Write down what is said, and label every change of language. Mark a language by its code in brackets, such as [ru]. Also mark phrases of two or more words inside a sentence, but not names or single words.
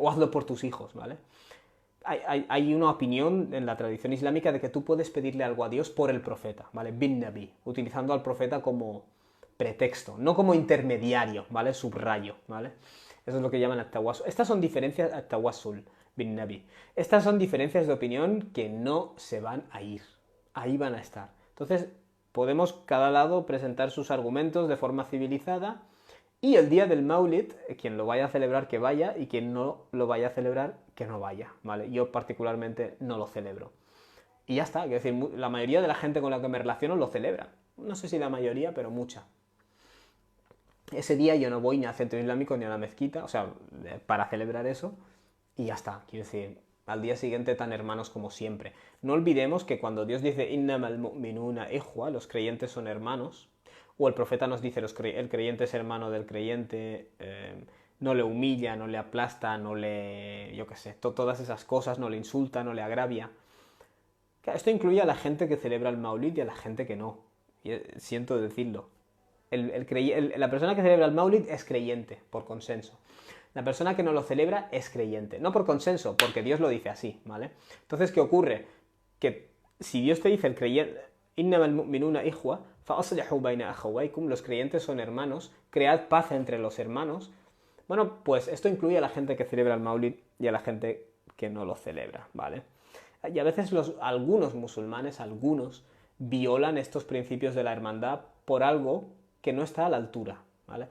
[es] O hazlo por tus hijos, ¿vale? Hay una opinión en la tradición islámica de que tú puedes pedirle algo a Dios por el profeta, ¿vale? [ar] بالنبي, [es] utilizando al profeta como pretexto, no como intermediario, ¿vale? Subrayo, ¿vale? Eso es lo que llaman at-tawassul. Estas son diferencias [ar] التوسل بالنبي. [es] Estas son diferencias de opinión que no se van a ir. Ahí van a estar. Entonces, podemos cada lado presentar sus argumentos de forma civilizada y el día del Maulid, quien lo vaya a celebrar que vaya y quien no lo vaya a celebrar que no vaya, ¿vale? Yo particularmente no lo celebro. Y ya está, quiero decir, la mayoría de la gente con la que me relaciono lo celebra. No sé si la mayoría, pero mucha. Ese día yo no voy ni al centro islámico ni a la mezquita, o sea, para celebrar eso, y ya está, quiero decir, al día siguiente tan hermanos como siempre. No olvidemos que cuando Dios dice [ar] إنما المؤمنون إخوة, [es] los creyentes son hermanos, o el profeta nos dice el creyente es hermano del creyente, no le humilla, no le aplasta, no le, yo qué sé, todas esas cosas, no le insulta, no le agravia. Esto incluye a la gente que celebra el Maulid y a la gente que no, y siento decirlo. La persona que celebra el Maulid es creyente, por consenso. La persona que no lo celebra es creyente. No por consenso, porque Dios lo dice así, ¿vale? Entonces, ¿qué ocurre? Que si Dios te dice el creyente, [ar] إنما المؤمنون إخوة فأصلحوا بين أخويكم, [es] los creyentes son hermanos, cread paz entre los hermanos. Bueno, pues esto incluye a la gente que celebra el Maulid y a la gente que no lo celebra, ¿vale? Y a veces algunos musulmanes, algunos, violan estos principios de la hermandad por algo que no está a la altura, ¿vale?